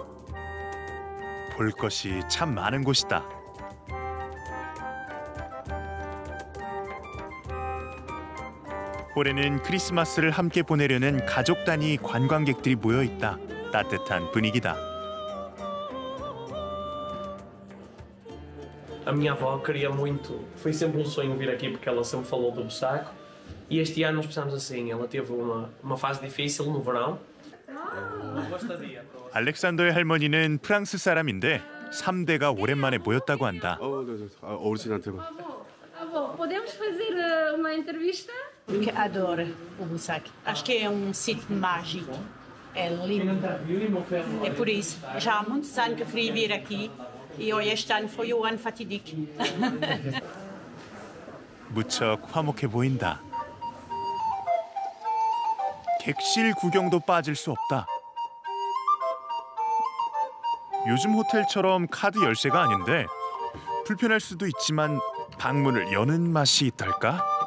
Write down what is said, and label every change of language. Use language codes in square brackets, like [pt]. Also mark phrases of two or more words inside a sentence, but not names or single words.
[ko] 볼 것이 참 많은 곳이다. 올해는 크리스마스를 함께 보내려는 가족 단위 관광객들이 모여 있다. 따뜻한 분위기다. [pt] A minha avó queria muito, foi sempre um sonho vir aqui porque ela sempre falou do Bussaco. E este ano nós pensamos assim, ela teve uma fase difícil no verão. [ko] 알렉산더의 할머니는 프랑스 사람인데 3대가 오랜만에 모였다고 한다. 어르신한테만. [pt] Avô, podemos fazer uma entrevista? Que adora o Bussac. Acho que é sítio mágico. É lindo. É por isso. Já há muitos anos que eu queria vir aqui e hoje este ano foi o ano fatídico. [ko] 무척 화목해 보인다. 객실 구경도 빠질 수 없다. 요즘 호텔처럼 카드 열쇠가 아닌데 불편할 수도 있지만 방문을 여는 맛이 있달까?